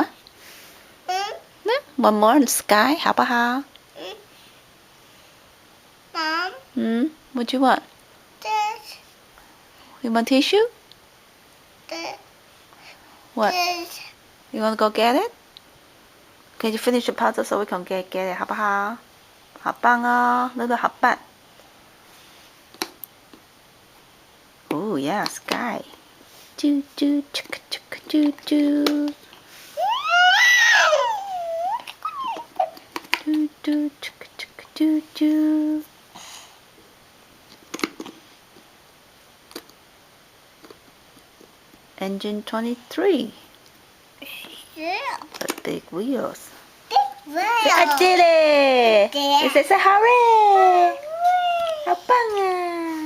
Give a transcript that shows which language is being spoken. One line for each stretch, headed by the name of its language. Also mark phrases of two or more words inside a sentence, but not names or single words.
English: Yeah, one more. Sky.
Chinese: 好不好?
English: Mom. What do you want? This. You want tissue? This. What? This. You want to go get it? Can you finish the puzzle so we can get it?
Chinese: 好不好? 好棒哦，乐乐好棒。
English: Oh yeah, sky. Choo choo chicka chicka choo choo. Choo choo chicka chicka choo choo. Engine 23. Yeah. The big wheels. Wow. I did it! Yeah. It says hooray!
Chinese: 好棒啊！